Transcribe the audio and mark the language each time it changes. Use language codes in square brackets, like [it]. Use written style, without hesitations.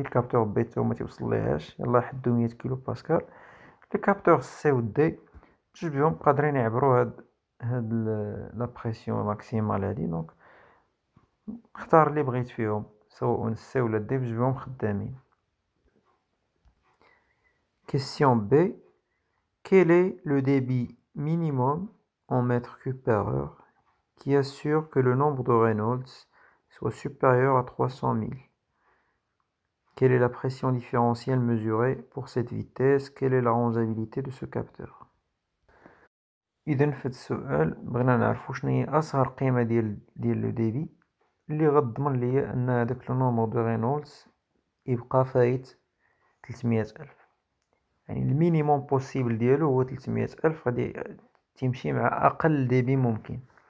[ar] الكابتور بي تو ما توصل ليهاش، يلاه حدو 100 كيلو باسكال. لي كابتور سي و دي جوج بهم قادرين يعبروا هاد لا بريسيون ماكسيمال هادي. دونك اختار اللي بغيت فيهم سواء سي ولا دي، بجوج بهم خدامين. [fr] Question B. Quel est le débit minimum en mètres cubes par heure qui assure que le nombre de Reynolds soit supérieur à 300 000? Quelle est la pression différentielle mesurée pour cette vitesse? Quelle est la rangeabilité de ce capteur? [ar] إذن في هاد السؤال بغينا نعرفو شناهي أصغر قيمة ديال لو ديبي اللي غتضمن ليا أن هداك لو نومبر دو رينولدز يبقى فايت 300,000. يعني المينيموم بوسيبل ديالو هو 300,000، غادي تمشي مع أقل ديبي ممكن.